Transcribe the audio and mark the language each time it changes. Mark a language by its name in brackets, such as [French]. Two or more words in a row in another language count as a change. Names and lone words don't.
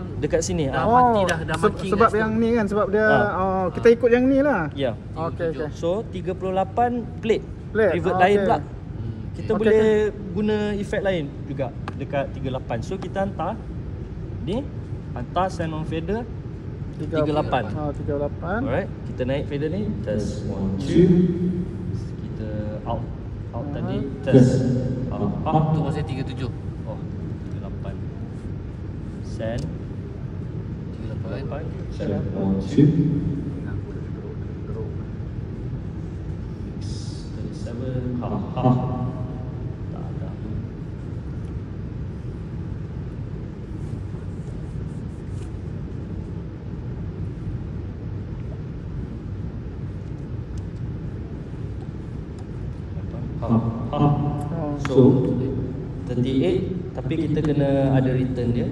[Malay] dekat sini. Dah mati dah marking sebab kat yang situ. ni kan, sebab dia kita ikut yang ni lah. Ya. Okey. So 38 plate. Plate, Reverb okey. lain pula. Kita Okey, boleh guna efek lain juga dekat 38. So kita hantar ni, hantar [English] send on fader [Malay] 38. 38. Alright, kita naik fader ni, test 1 2. Kita out tadi, [English] test up. [Malay] Tu maksudnya 37. Oh, 38. Send 38. Send 1 2. 37. Tak ada. So 38, tapi kita kena ada return dia.